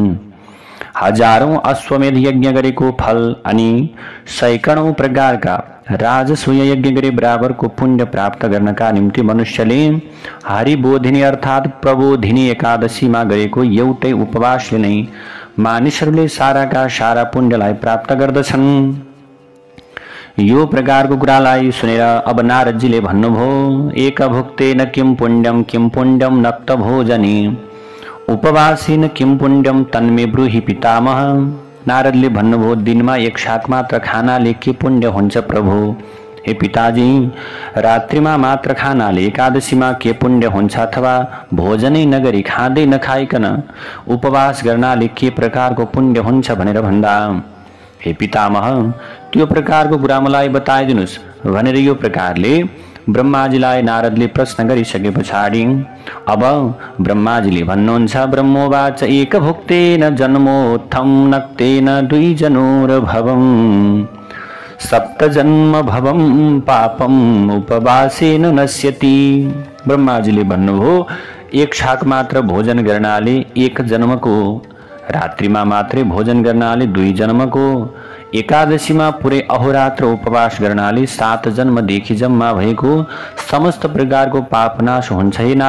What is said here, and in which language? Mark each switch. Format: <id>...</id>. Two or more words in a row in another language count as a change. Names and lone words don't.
<ne>हजारौं अश्वमेध यज्ञ गरेको फल अनि सैकड़ौं प्रकारका राजसूय यज्ञ गरे बराबरको पुण्य प्राप्त गर्नका निम्ति मनुष्यले हरिबोधिनी अर्थात् प्रबोधिनी एकादशीमा गरेको एउटै उपवासले नै मानिसहरूले साराका सारा पुण्यलाई प्राप्त गर्दछन्। यो प्रकारको कुरालाई सुनेर अब नारदजीले भन्नुभयो,</ne> <sa>एक भुक्तेन किं पुण्यम नक्त भोजने उपवासेन किं पुण्यम तन्मे ब्रूहि पितामह।</sa> <ne>नारदले भन्नुभयो, दिनमा एक शाक मात्र खानाले के पुण्य हुन्छ प्रभु? हे पिताजी, रात्रिमा मात्र खानाले एकादशीमा के पुण्य हुन्छ अथवा भोजनै नगरी खाँदै नखाइकन उपवास गर्नाले के प्रकारको पुण्य हुन्छ भनेर भन्दा, हे पितामह, त्यो प्रकारको कुरा मलाई बताइदिनुस् भनेर यो प्रकारले ब्रह्माजीलाई नारदले प्रश्न गरिसके पछाडि अब ब्रह्माजीले भन्नुहुन्छ,</ne> <sa>ब्रह्मोवाच एक भुक्तेन जन्मोत्थम नक्तेन द्विजनोर्भवम् सप्त जन्म भवम पापम उपवासेन नश्यति।</sa> <ne>ब्रह्माजीले भन्नुभयो, एक शाक मात्र भोजन गर्नाले एक जन्मको, रात्रिमा मात्रै भोजन गर्नाले 2 जन्मको, एकादशीमा पुरै अहोरात्र उपवास गर्नाले 7 जन्मदेखि जम्मा भएको समस्त प्रकारको पापनाश हुन्छ।</ne>